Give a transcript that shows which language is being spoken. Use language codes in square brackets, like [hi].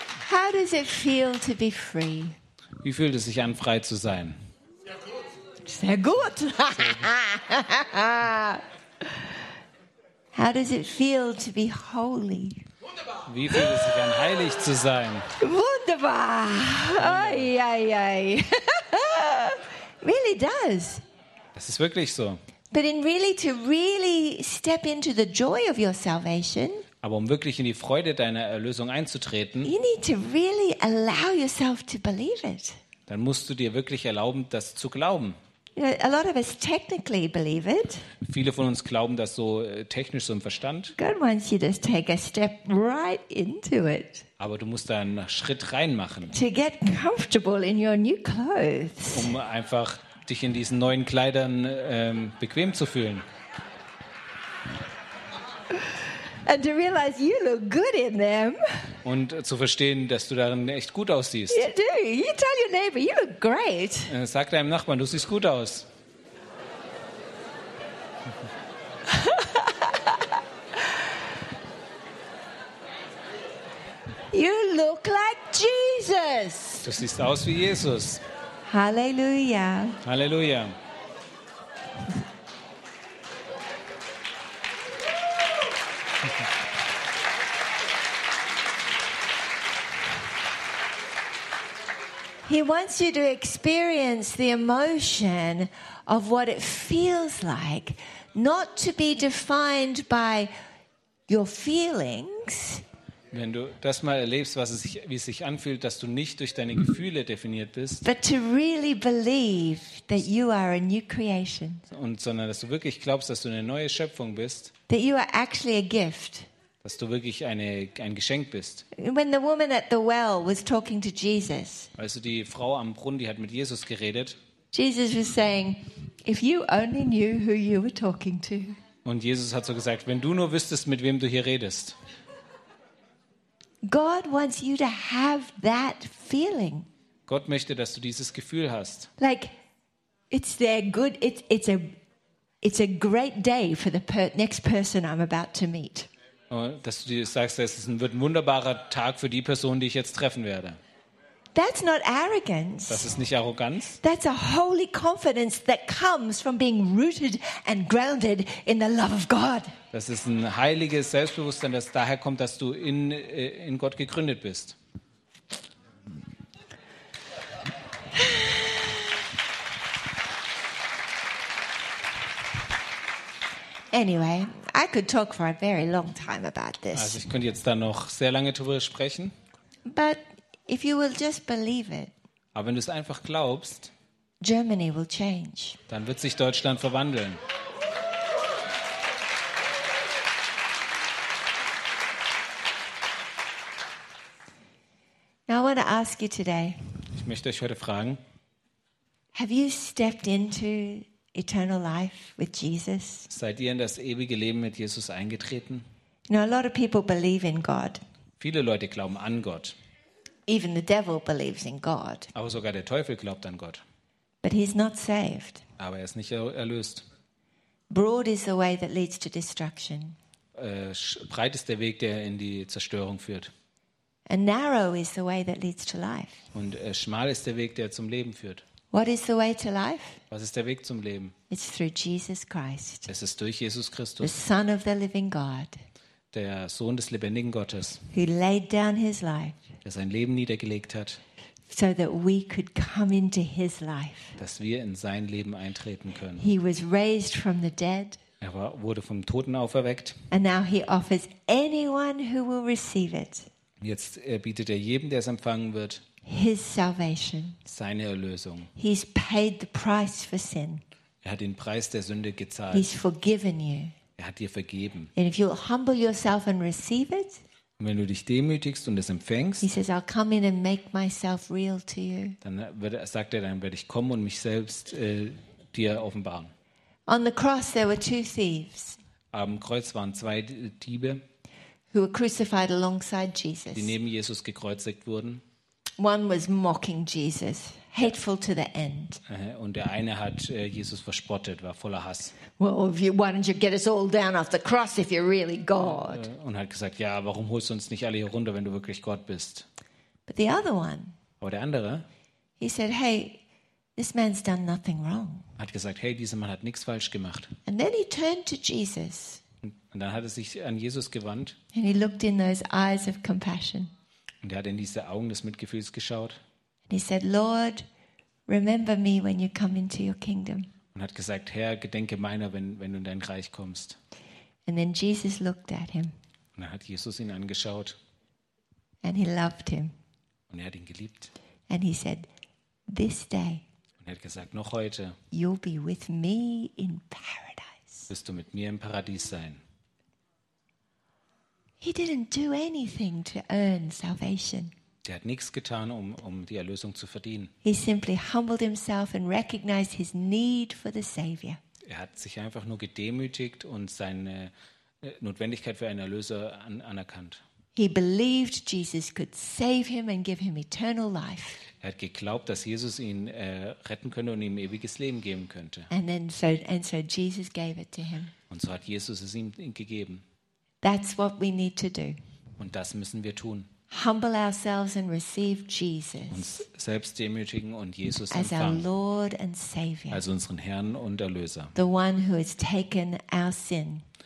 [en] How does it feel to be free? [de] Wie fühlt es sich an, frei zu sein? Sehr gut. [en] How does it feel to be holy? [de] Wie fühlt es sich an, heilig zu sein? Wunderbar. [en] Ay, ay, ay. Really does. [de] Das ist wirklich so. [en] But in really to really step into the joy of your salvation. [de] Aber um wirklich in die Freude deiner Erlösung einzutreten, [en] you need to really allow yourself to believe it. [de] Dann musst du dir wirklich erlauben, das zu glauben. [en] A lot of us technically believe it. [de] Viele von uns glauben das so technisch, so im Verstand. [en] God wants you to take a step right into it. [de] Aber du musst da einen Schritt reinmachen. [en] To get comfortable in your new clothes. [de] Um einfach dich in diesen neuen Kleidern bequem zu fühlen. [en] And to realize you look good in them. [de] Und zu verstehen, dass du darin echt gut aussiehst. [en] You do. You tell your neighbor, you look great. [de] Sag deinem Nachbarn, du siehst gut aus. [en] You look like Jesus. [de] Du siehst aus wie Jesus. [en] Halleluja. [de] Halleluja. [en] He wants you to experience the emotion of what it feels like not to be defined by your feelings. [de] Wenn du das mal erlebst, wie es sich anfühlt, dass du nicht durch deine Gefühle definiert bist, [en] but to really believe that you are a new creation. [de] Und sondern dass du wirklich glaubst, dass du eine neue Schöpfung bist, [en] that you are actually a gift. [de] Dass du wirklich ein Geschenk bist. [en] When the woman at the well was talking to Jesus, [de] also die Frau am Brunnen, die hat mit Jesus geredet. [en] Jesus was saying, if you only knew who you were talking to. [de] Und Jesus hat so gesagt, wenn du nur wüsstest, mit wem du hier redest. [en] God wants you to have that feeling. [de] Gott möchte, dass du dieses Gefühl hast. [en] Like it's their good. It's a great day for the next person I'm about to meet. [de] Dass du dir sagst, es wird ein wunderbarer Tag für die Person, die ich jetzt treffen werde. [en] That's not arrogance. [de] Das ist nicht Arroganz. [en] That's a holy confidence that comes from being rooted and grounded in the love of God. [de] Das ist ein heiliges Selbstbewusstsein, das daher kommt, dass du in Gott gegründet bist. [en] Anyway, I could talk for a very long time about this. [de] Also ich könnte jetzt da noch sehr lange drüber sprechen. [en] But if you will just believe it, [de] aber wenn du es einfach glaubst, [en] Germany will change. [de] Dann wird sich Deutschland verwandeln. [en] Now I want to ask you today, [de] ich möchte euch heute fragen, [en] have you stepped into eternal life with Jesus? [de] Seid ihr in das ewige Leben mit Jesus eingetreten? [en] Now a lot of people believe in God. [de] Viele Leute glauben an Gott. [en] Even the devil believes in God. [de] Aber sogar der Teufel glaubt an Gott. [en] But he's not saved. [de] Aber er ist nicht erlöst. [en] Broad is the way that leads to destruction. [de] Breit ist der Weg, der in die Zerstörung führt. [en] And narrow is the way that leads to life. [de] Und schmal ist der Weg, der zum Leben führt. [en] What is the way to life? [de] Was ist der Weg zum Leben? [en] It's through Jesus Christ. [de] Es ist durch Jesus Christus. [en] The Son of the living God. [de] Der Sohn des lebendigen Gottes. [en] Who laid down his life. [de] Der sein Leben niedergelegt hat. [en] So that we could come into his life. [de] Dass wir in sein Leben eintreten können. [en] He was raised from the dead. [de] Wurde vom Toten auferweckt. [en] And now he offers anyone who will receive it. [de] Jetzt bietet er jedem, der es empfangen wird, [en] his salvation. [de] Seine Erlösung. [en] He's paid the price for sin. [de] Er hat den Preis der Sünde gezahlt. [en] He's forgiven you. [de] Er hat dir vergeben. [en] And if you humble yourself and receive it, [de] und wenn du dich demütigst und es empfängst, [en] he says, I'll come in and make myself real to you. [de] Dann sagt er, dann werde ich kommen und mich selbst dir offenbaren. [en] On the cross there were two thieves. [de] Am Kreuz waren zwei Diebe, [en] who were crucified alongside Jesus. [de] Die neben Jesus gekreuzigt wurden. [en] One was mocking Jesus, hateful to the end. [de] Und der eine hat Jesus verspottet, war voller Hass. [en] Well, why don't you get us all down off the cross if you're really God? [de] Und hat gesagt, ja, warum holst du uns nicht alle hier runter, wenn du wirklich Gott bist? [en] But the other one. [de] Aber der andere. [en] He said, hey, this man's done nothing wrong. [de] Hat gesagt, hey, dieser Mann hat nichts falsch gemacht. [en] And then he turned to Jesus. [de] Und dann hat er sich an Jesus gewandt. [en] And he looked in those eyes of compassion. [de] Und er hat in diese Augen des Mitgefühls geschaut. [en] And he said, Lord, remember me when you come into your kingdom. [de] Und hat gesagt, Herr, gedenke meiner, wenn du in dein Reich kommst. [en] And then Jesus looked at him. [de] Und er hat Jesus ihn angeschaut. [en] And he loved him. [de] Und er hat ihn geliebt. [en] And he said, this day. [de] Und er hat gesagt, noch heute. [en] You'll be with me in paradise. [de] Wirst du mit mir im Paradies sein. [en] He didn't do anything to earn salvation. [de] Der hat nichts getan, um die Erlösung zu verdienen. [en] He simply humbled himself and recognized his need for the Savior. [de] Er hat sich einfach nur gedemütigt und seine Notwendigkeit für einen Erlöser anerkannt. [en] He believed Jesus could save him and give him eternal life. [de] Er hat geglaubt, dass Jesus ihn retten könnte und ihm ewiges Leben geben könnte. [en] And so Jesus gave it to him. [de] Und so hat Jesus es ihm gegeben. [en] That's what we need to do. [de] Und das müssen wir tun. [en] Humble ourselves and receive Jesus. [de] Uns selbst demütigen und Jesus empfangen. [en] As our Lord and Savior. [de] Als unseren Herrn und Erlöser. [en] The one who has taken our sin.